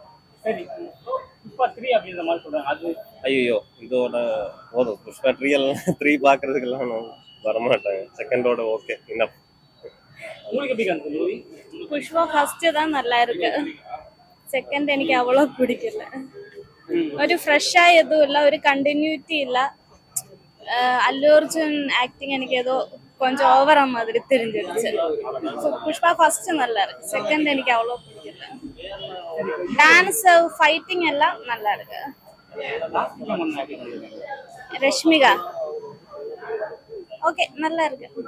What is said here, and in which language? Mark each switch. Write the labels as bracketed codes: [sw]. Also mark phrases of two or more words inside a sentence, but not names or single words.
[ta] ஐயோ இதோட போதும். புஷ்பா 3 பாக்குறதுக்கெல்லாம் வரமாட்டாங்க. செகண்டோட ஓகே இன்னும். புஷ்பா ஃபர்ஸ்ட் தான் நல்லா இருக்கு. செகண்ட் எனக்கு அவ்வளவு பிடிக்கல. [ml] ഒരു ഫ്രഷ് ആയതുമില്ല, ഒരു കണ്ടിന്യൂറ്റി ഇല്ല. [ta] அல்லு அர்ஜுன் ஆக்டிங் எனக்கு ஏதோ கொஞ்சம் ஓவரா மாதிரி தெரிஞ்சிருச்சு. புஷ்பா ஃபர்ஸ்ட் நல்லா இருக்கு, செகண்ட் எனக்கு அவ்வளோ பிடிக்கல. [en] dance fighting [ta] எல்லாம் நல்லா இருக்கு. ரஷ்மிகா ஓகே நல்லா இருக்கு.